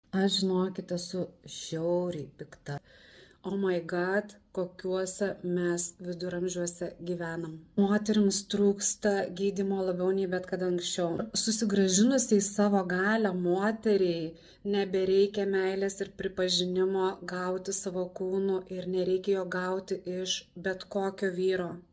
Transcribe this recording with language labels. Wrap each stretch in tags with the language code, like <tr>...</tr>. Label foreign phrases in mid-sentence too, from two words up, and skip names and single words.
<lt>Aš žinokit, esu žiauriai pikta.</lt> <en>Oh my god,</en> <lt>kokiuose mes viduramžiuose gyvenam. Moterims trūksta gydymo labiau nei bet kada anksčiau. Susigrąžinusiai savo galią moteriai nebereikia meilės ir pripažinimo gauti savo kūnu ir nereikia jo gauti iš bet kokio vyro.</lt>